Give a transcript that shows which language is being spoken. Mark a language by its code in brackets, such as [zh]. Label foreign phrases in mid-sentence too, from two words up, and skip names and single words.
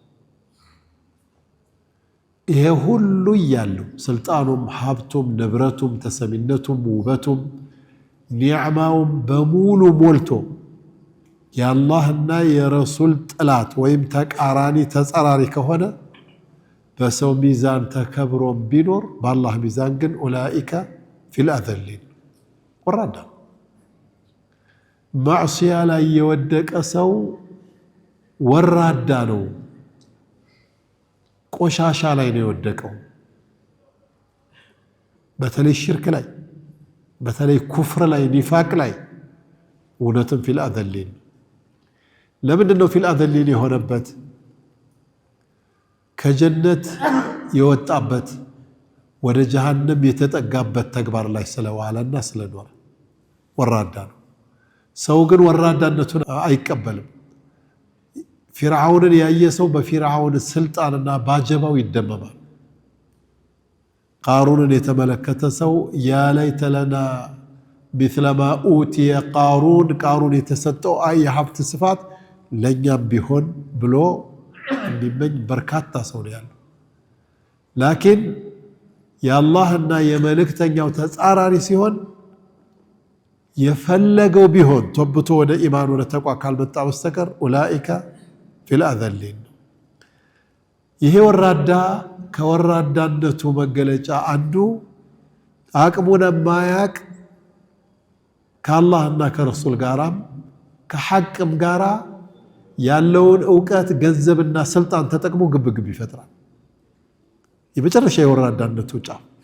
[am] ይሄ ሁሉ ያለው ስልጣኑም ሀብቱም ንብረቱም ተሰሚነቱም ውበቱም ኒዕማውም በሙሉ ሞልቶ የአላህና የረሱል ጥላት ወይም ተቃራኒ ተጻራሪ ከሆነ በሰው ሚዛን ተከብሮ ቢኖር በአላህ ሚዛን ግን [ar] أولئك في الأذلين [am] ወራዳ ማዕሲያ ላይ የወደቀ ሰው ወራዳ ነው ቆሻሻ ላይ ነው የወደቀው በተለይ ሽርክ ላይ በተለይ ኩፍር ላይ ኒፋቅ ላይ እውነትም [ar] في الأذلين [am] ለምንድን ነው [ar] في الأذلين [am] የሆነበት ከጀነት የወጣበት ወደ ጀሃነም የተጠጋበት ተግባር ላይ ስለዋለና ስለኖረ ወራዳ ነው ሰው ግን ወራዳነቱን አይቀበልም ፊርዓውንን ያየ ሰው በፊርዓውን ስልጣንና ባጀባው ይደመማል ቃሩንን የተመለከተ ሰው [ar] يا ليت لنا مثل ما أوتي [am] ቃሩን የተሰጠው የሀብት ስፋት ለኛም ቢሆን ብሎ እንዲመኝ በርካታ ሰው ነው ያለው ላኪን የአላህና የመልእክተኛው ተጻራሪ ሲሆን የፈለገው ቢሆን ተብቶ ወደ ኢማን ወደ ተቅዋ ካልመጣ በስተቀር [ar] أولئك في الأذلين [am] ይሄ ወራዳ ከወራዳነቱ መገለጫ አንዱ አቅሙን ማያቅ ከአላህና ከረሱል ጋራም ከሐቅም ጋራ ያለውን ዕውቀት ገንዘብና ስልጣን ተጠቅሞ ግብግብ ይፈጥራል የመጨረሻ የወራዳነቱ ጫፍ